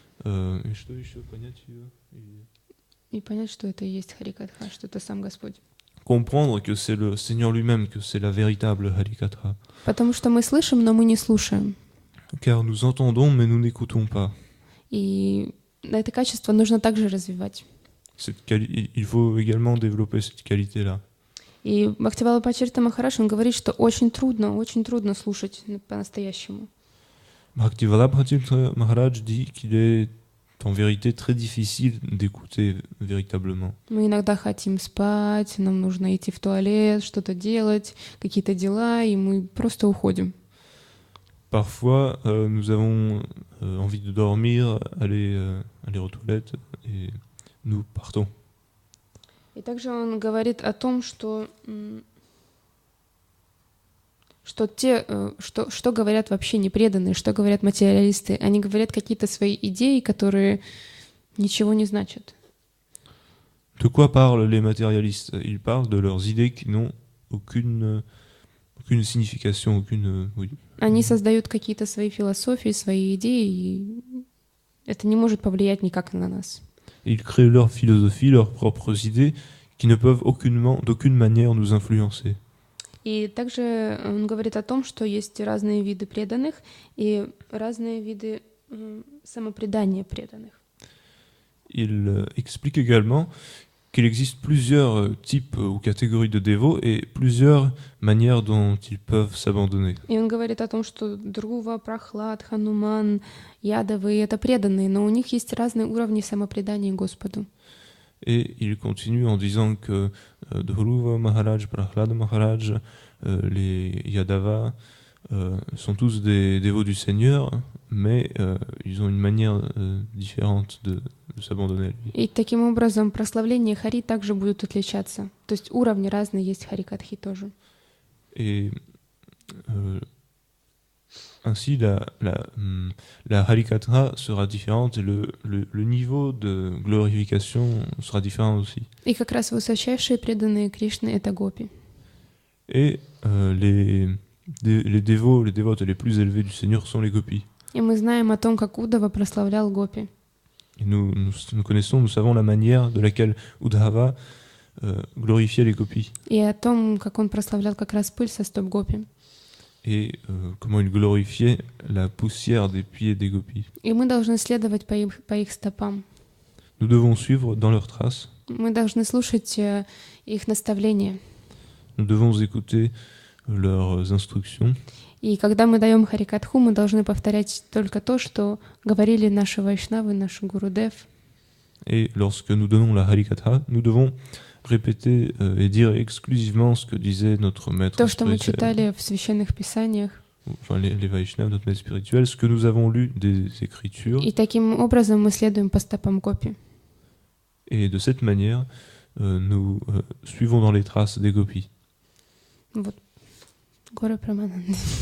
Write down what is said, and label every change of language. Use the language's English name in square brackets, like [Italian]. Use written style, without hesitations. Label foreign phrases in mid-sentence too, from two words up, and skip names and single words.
[Russian] И понять, что это и есть Харикатха, что это сам Господь. [French] Comprendre que c'est le Seigneur lui-même, que c'est la véritable Harikatha. [Russian] Потому что мы слышим, но мы не слушаем. [French] Car nous entendons, mais nous n'écoutons pas. [Russian] И это качество нужно также развивать. [French] Il faut également développer cette qualité-là. [Russian] И Бхактивалабхатирта Махарадж, он говорит, что очень трудно слушать по-настоящему. [French] Bhaktivedanta Maharaj dit qu'il est en vérité très difficile d'écouter véritablement. [Russian] Мы иногда хотим спать, нам нужно идти в туалет, что-то делать, какие-то дела, и мы просто уходим. [French] Parfois, nous avons envie de dormir, aller aux toilettes, et nous partons. [Russian] И также он говорит о том, что что говорят вообще непреданные, что говорят материалисты. Они говорят какие-то свои идеи, которые ничего не значат. [French] De quoi parlent les matérialistes? Ils parlent de leurs idées qui n'ont aucune signification, oui. [Russian] Они создают какие-то свои философии, свои идеи, и это не может повлиять никак на нас. [French] Ils créent leur philosophie, leurs propres idées, qui ne peuvent d'aucune manière nous influencer. [Russian] И также он говорит о том, что есть разные виды преданных и разные виды самопредания преданных. [French] Il explique également qu'il existe plusieurs types ou catégories de dévots et plusieurs manières dont ils peuvent s'abandonner. [Russian] И он говорит о том, что Друва, Прахлад, Хануман, Ядавы — это преданные, но у них есть разные уровни самопредания Господу. [French] Et il continue en disant que Dhruva Maharaj, Prahlada Maharaj, les Yadava sont tous des dévots du Seigneur, mais ils ont une manière différente de s'abandonner à lui. [Russian] И таким образом прославление Хари также будут отличаться. То есть уровни разные есть Харикатхи тоже. [French] Et ainsi, la Harikatha sera différente et le niveau de glorification sera différent aussi. [Russian] И как раз высочайшие преданные Кришны — это гопи. [French] Et les dévotes les plus élevés du Seigneur sont les gopis. [Russian] И мы знаем о том, как Удава прославлял гопи. [French] Et nous savons la manière de laquelle Uddhava glorifiait les gopis. [Russian] И о том, как он прославлял как раз пыль со стоп гопи. [French] Et comment il glorifiait la poussière des pieds des gopis. [Russian] И мы должны следовать по их стопам. [French] Nous devons suivre dans leurs traces. [Russian] Мы должны слушать их наставления. [French] Nous devons écouter leurs instructions. [Russian] И когда мы даем Харикатху, мы должны повторять только то, что говорили наши вайшнавы, наш Гурудев. [French] Et lorsque nous donnons la Harikatha, nous devons répéter et dire exclusivement ce que disait notre maître [Russian] То, что мы [French] spirituel. [Russian] читали в священных писаниях. [French] Enfin, les Vaishnavas, notre maître spirituel, ce que nous avons lu des Écritures. [Russian] И таким образом мы следуем по стопам гопи. [French] Et de cette manière, nous suivons dans les traces des gopis. [Russian] Вот. Гора Прамананды.